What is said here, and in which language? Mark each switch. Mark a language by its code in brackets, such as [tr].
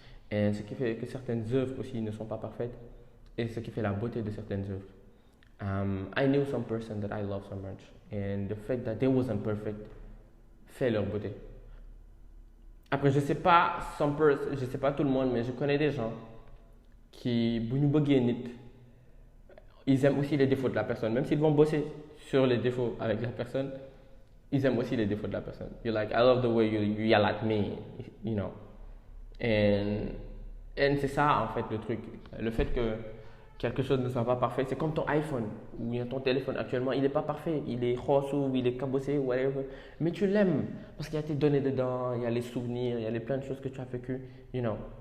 [fr] Et ce qui fait que certaines œuvres aussi ne sont pas parfaites, et ce qui fait la beauté de certaines œuvres. [en] I knew some person that I love so much, and the fact that they wasn't perfect [fr] fait leur beauté. Après, je sais pas tout le monde, mais je connais des gens qui, [wo] bu ñu bëggee nit, [fr] ils aiment aussi les défauts de la personne. Même s'ils vont bosser sur les défauts avec la personne, ils aiment aussi les défauts de la personne. [en] You're like, I love the way you yell at me, you know. [fr] Et c'est ça, en fait, le truc. Le fait que quelque chose ne soit pas parfait, c'est comme ton iPhone ou bien ton téléphone actuellement, il n'est pas parfait. Il est rose ou il est cabossé, [en] whatever. [fr] Mais tu l'aimes parce qu'il y a tes données dedans, il y a les souvenirs, il y a plein de choses que tu as vécues, [en] you know.